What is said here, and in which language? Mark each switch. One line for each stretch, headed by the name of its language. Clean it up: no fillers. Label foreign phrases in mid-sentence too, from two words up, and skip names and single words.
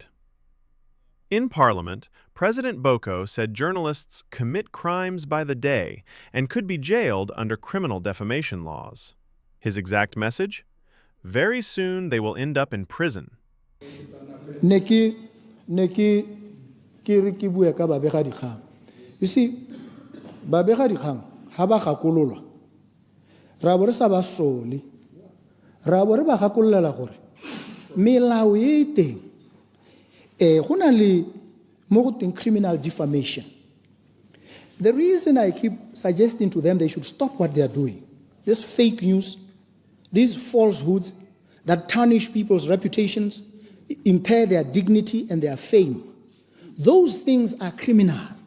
English: In Parliament, President Boko said journalists commit crimes by the day and could be jailed under criminal defamation laws. His exact message? Very soon they will end up in prison. You see,
Tswana: babega dikgang ha ba gakololwa ra bo re sa ba sole ra bo re ba gakololela gore melao e teng go na le mo go teng
English: criminal defamation. The reason I keep suggesting to them they should stop what they are doing, this fake news, these falsehoods that tarnish people's reputations, impair their dignity and their fame, those things are criminal.